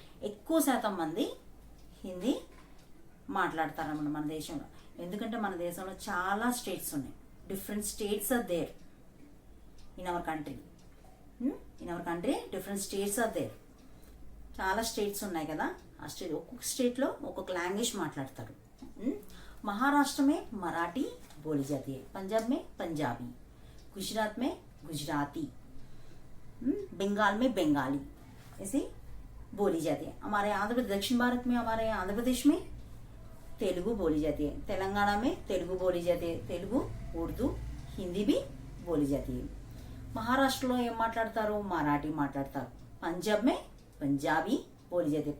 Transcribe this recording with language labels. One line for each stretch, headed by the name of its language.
Telugu: ఎక్కువ శాతం మంది హిందీ మాట్లాడతారన్నమాట మన దేశంలో. ఎందుకంటే మన దేశంలో చాలా స్టేట్స్ ఉన్నాయి.
English: Different states are there in our country. In our country different states are there.
Telugu: చాలా స్టేట్స్ ఉన్నాయి కదా, ఆ స్టేట్ ఒక్కొక్క స్టేట్లో ఒక్కొక్క లాంగ్వేజ్ మాట్లాడతారు.
Hindi: महाराष्ट्र में मराठी बोली जाती है, पंजाब में पंजाबी, गुजरात में गुजराती, बंगाल में बंगाली ऐसे बोली जाती है. हमारे आंध्र प्रदेश, दक्षिण भारत में हमारे आंध्र प्रदेश में तेलुगु बोली जाती है. तेलंगाना में तेलुगु बोली जाती है. तेलुगु, उर्दू, हिंदी भी बोली जाती है.
Telugu: మహారాష్ట్రలో ఏం మాట్లాడతారు? మరాఠీ మాట్లాడతారు.
Hindi: పంజాబ్ మే పంజాబీ बोली जाती है.